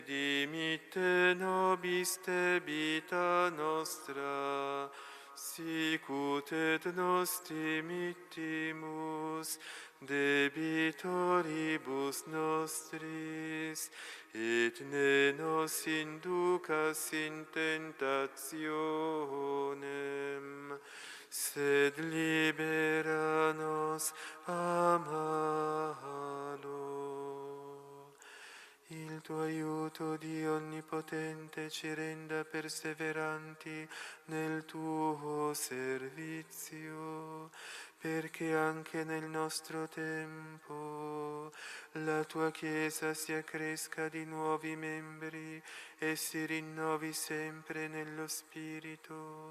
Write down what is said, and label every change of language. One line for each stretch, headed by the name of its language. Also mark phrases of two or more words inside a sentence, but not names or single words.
Latin: dimitte nobis debita nostra, sicut et nos dimittimus debitoribus nostris, et ne nos inducas in tentationem, sed libera nos a malo.
Italian: Il tuo aiuto, Dio Onnipotente, ci renda perseveranti nel tuo servizio, perché anche nel nostro tempo la tua Chiesa si accresca di nuovi membri e si rinnovi sempre nello Spirito.